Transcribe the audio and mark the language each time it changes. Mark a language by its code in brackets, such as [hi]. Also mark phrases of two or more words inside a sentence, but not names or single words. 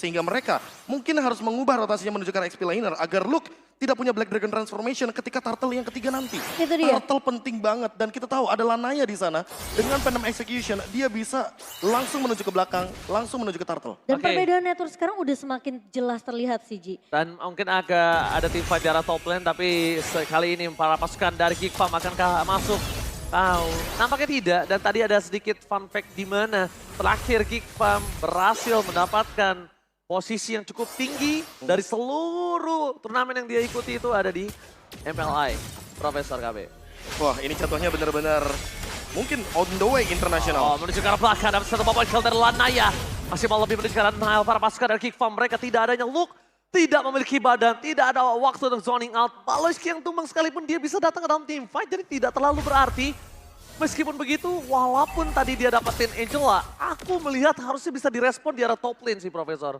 [id] Sehingga mereka mungkin harus mengubah rotasinya menuju ke arah [en] XP laner [id] agar Luke tidak punya Black Dragon Transformation ketika Turtle yang ketiga nanti. Itu dia. Turtle penting banget dan kita tahu ada Lanaya di sana. Dengan Venom Execution dia bisa langsung menuju ke belakang, langsung menuju ke Turtle. Dan perbedaan network sekarang udah semakin jelas terlihat sih, Ji. Dan mungkin agak ada tim fight di arah [en] top lane, [id] tapi sekali ini para pasukan dari Kickfam akankah masuk? Nampaknya tidak. Dan tadi ada sedikit [en] fun fact [id] di mana terakhir Kickfam berhasil mendapatkan posisi yang cukup tinggi dari seluruh turnamen yang dia ikuti itu ada di MLI, Profesor KB. Wah, ini contohnya benar-benar mungkin [en] on the way [id] internasional. Oh, menuju ke arah belakang, dapat satu bubble kill dari Lanaya. Masih mau lebih menuju ke arah Nile, para pasukan dari Kickfam. Mereka tidak adanya look, tidak memiliki badan, tidak ada waktu untuk [en] zoning out. [id] Baloyski yang tumbang sekalipun dia bisa datang ke dalam [en] team fight, [id] jadi tidak terlalu berarti. Meskipun begitu, walaupun tadi dia dapetin Angela, aku melihat harusnya bisa direspon di arah [en] top lane [id] sih, Profesor.